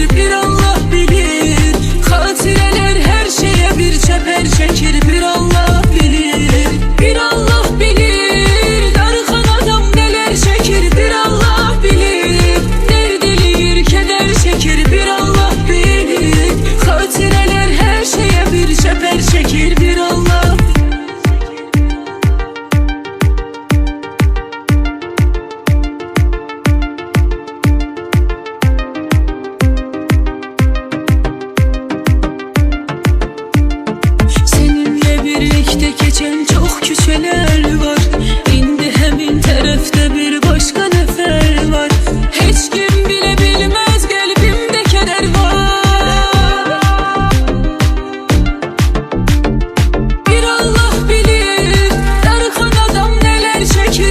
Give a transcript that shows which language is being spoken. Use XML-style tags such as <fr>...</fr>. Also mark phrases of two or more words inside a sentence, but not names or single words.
<az>Bir Allah bilir, xatirələr hər şeyə bir çəpər çəkir. Bir Allah bilir, bir Allah bilir, darıxan adam nələr çəkir. Bir Allah bilir, dərd eləyir, kədər çəkir. Bir Allah bilir, xatirələr hər şeyə bir çəpər çəkir.</az> <tr>Bir Allah seninle birlikte geçen çok küçələr var.</tr> <az>İndi həmin tərəfdə bir başqa nəfər var. Heç kim bilə bilməz qəlbimdə kədər var. Bir Allah bilir, darıxan adam nələr çəkir.</az>